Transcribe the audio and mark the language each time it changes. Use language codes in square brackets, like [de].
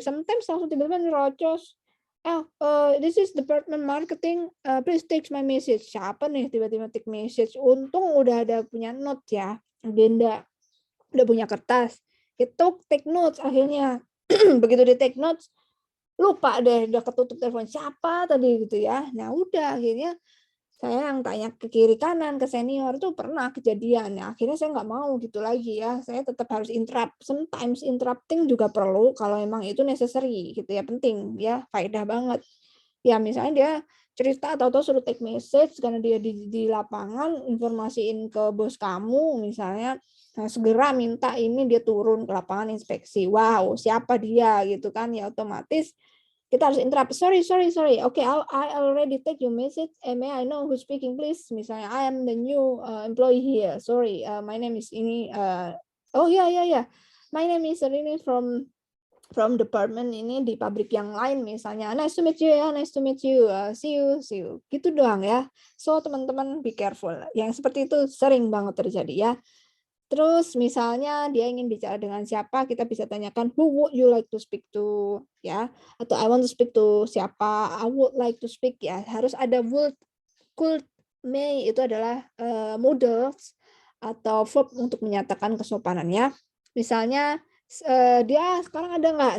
[en] Sometimes langsung tiba-tiba nyerocos, this is department marketing, please take my message." [id] Siapa nih tiba-tiba take message? Untung udah ada punya note ya, agenda, udah punya kertas. Itu take notes akhirnya. Begitu di take notes, lupa deh udah ketutup telepon, siapa tadi gitu ya. Nah udah akhirnya saya yang tanya ke kiri kanan, ke senior tuh pernah kejadian. Ya, akhirnya saya nggak mau gitu lagi ya, saya tetap harus interrupt. Sometimes interrupting juga perlu kalau memang itu necessary gitu ya, penting ya, faedah banget. Ya misalnya dia cerita atau suruh take message karena dia di lapangan, informasiin ke bos kamu misalnya, nah segera minta ini dia turun ke lapangan inspeksi. Wow, siapa dia gitu kan, ya otomatis kita harus interrupt, "Sorry. [en] Okay, I already take your message, may I know who's speaking please?" Misalnya, "I am the new employee here. Sorry, my name is ini, oh ya. [id] My name is ini from department ini di pabrik yang lain," misalnya. [en] "Nice to meet you ya, nice to meet you. See you." Gitu doang ya. So, teman-teman be careful. [id] Yang seperti itu sering banget terjadi ya. Terus misalnya dia ingin bicara dengan siapa, kita bisa tanyakan, "Who would you like to speak to?" [en] Ya, atau "I want to speak to siapa, I would like to speak," ya. [id] Harus ada would, could, may, itu adalah modals atau verb untuk menyatakan kesopanannya. Misalnya, dia sekarang ada nggak?